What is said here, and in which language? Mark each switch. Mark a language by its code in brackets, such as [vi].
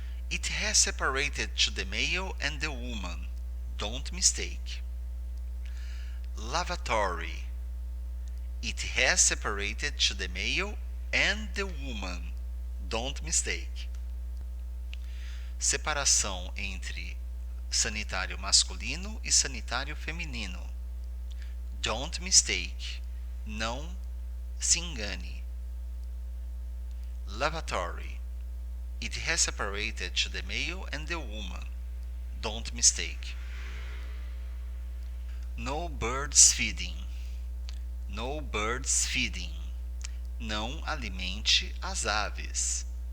[en] It has separated to the male and the woman. Don't mistake. Lavatory. It has separated to the male and the woman. Don't mistake. [pt] Separação entre sanitário masculino e sanitário feminino. [en] Don't mistake. [pt] Não se engane. Lavatory. [en] It has separated to the male and the woman. Don't mistake. No birds feeding. No birds feeding. [pt] Não alimente as aves.